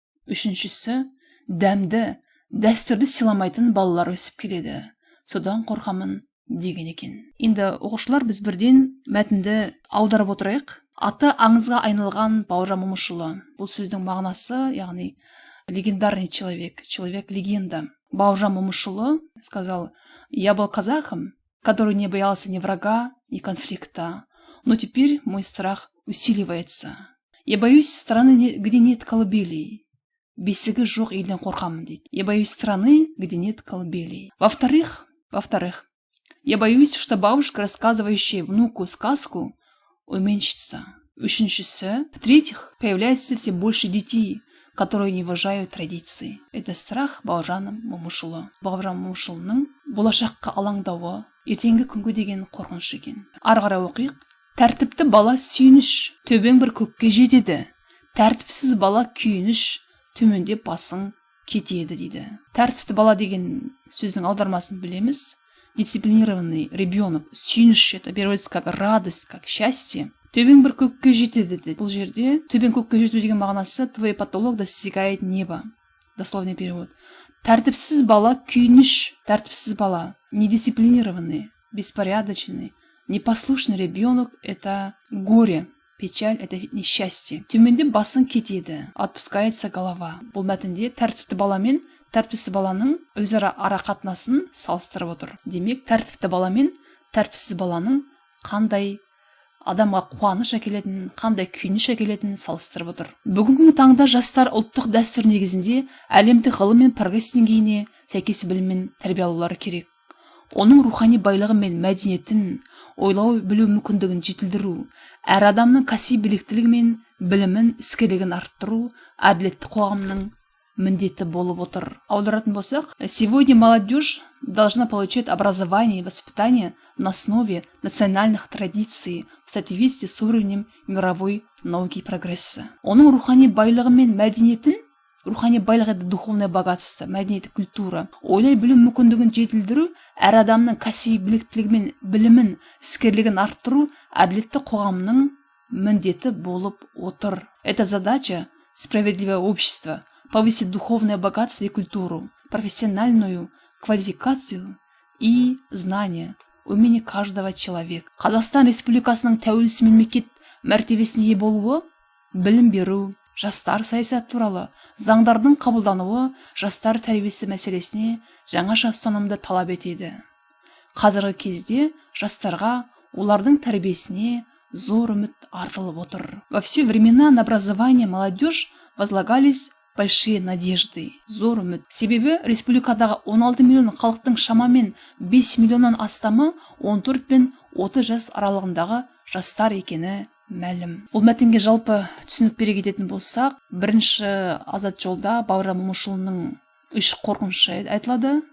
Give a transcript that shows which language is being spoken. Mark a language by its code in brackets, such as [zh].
[kk] Үшіншісі, дәмді, дәстүрді сыйламайтын балалар өсіп келеді. Содан қорқамын деген екен. Енді оқушылар, біз бірден мәтінді аударып отырайық. Аты аңызға айналған Бауыржан Момышұлы. Бұл сөздің мағынасы, яғни [ru] легендарный человек, человек-легенда. Бауыржан Момышұлы сказал: «Я был казахом, который не боялся ни врага, ни конфликта. Но теперь мой страх усиливается. Я боюсь страны, где нет колыбелей. [kk] Бесігі жоқ елден қорқамын», дейді. [ru] «Я боюсь страны, где нет колыбелей». Во-вторых, я боюсь, что бабушка, рассказывающая внуку сказку, уменьшится. В-третьих, появляется все больше детей, которые не уважают традиции. Это страх Бауыржан Момышұлы. [kk] Бауыржан Момышұлының болашаққа алаңдауы, ертеңгі күнге деген қорқыныш екен. Ары қарай оқиық. Тәртіпті бала сүйініш, төбең бір көкке жетеді. Тәртіпсіз бала күйініш, төмендеп басың кетеді, дейді. Тәртіпті бала деген сөздің аудармасын білеміз. [ru] Дисциплинированный ребенок. Сүйініш, это переводится как радость, как счастье. [kk] Төбең бір көкке жетеді, дейді. Бұл жерде төбең көкке жету деген мағынасы [ru] твой потолок достигает неба. Дословный перевод. [kk] Тәртіпсіз бала күйініш. Тәртіпсіз бала. [ru] Недисциплинированный, беспорядочный, непослушный ребенок – это горе. Печаль – это несчастье. [kk] Төмендеп басың кетеді. [ru] Отпускается голова. [kk] Бұл мәтінде тәртіпті бала мен тәртіпсіз баланың өзара ара қатынасын салыстырып отыр. Демек, тәртіпті бала мен тәртіпсіз баланың қандай адамға қуаныш әкелетінін, қандай күйініш әкелетінін салыстырып отыр. Бүгінгі таңда жастар ұлттық дәстүр негізінде әлемдік ғылым мен прогресс деңгейіне сәйкес білім мен тәрбие алулары керек. Оның рухани байлығы мен мәдениетін, ойлау білу мүмкіндігін жетілдіру, әр адамның кәсіби біліктілігі мен білімін, іскерлігін арттыру әділетті қоғамның міндеті болып отыр. Аударатын болсақ, [ru] сегодня молодежь должна получать образование и воспитание на основе национальных традиций в соответствии с уровнем мировой науки и прогресса. [kk] Оның рухани байлығы мен мәдениетін, рухани байлық [ru] это духовное богатство, [kk] мәдениет, культура, ойлай білу мүмкіндігін жетілдіру, әр адамның кәсіби біліктілігі мен білімін, іскерлігін арттыру әділетті қоғамның міндеті болып отыр. [ru] Это задача справедливого общества. Повысить духовное богатство и культуру, профессиональную квалификацию и знания, умение каждого человека. [kk] Қазақстан Республикасының тәуелсіз мемлекет мәртебесіне ие болуы, білім беру, жастар саясаты туралы заңдардың қабылдануы жастар тәрбиесі мәселесіне жаңаша ұстанымды талап етеді. Қазіргі кезде жастарға олардың тәрбиесіне зор үміт артылып отыр. [ru] Во все времена на образование молодежь возлагались большие надежды, [kk] зор үміт. Себебі республикадағы 16 миллион халықтың шамамен 5 миллионнан астамы 14 пен 30 жас аралығындағы жастар екені мәлім. Бұл мәтінге жалпы түсінік бере кететін болсақ, бірінші азат жолда Бауыржан Момышұлының 3 қорқынышы айтылады.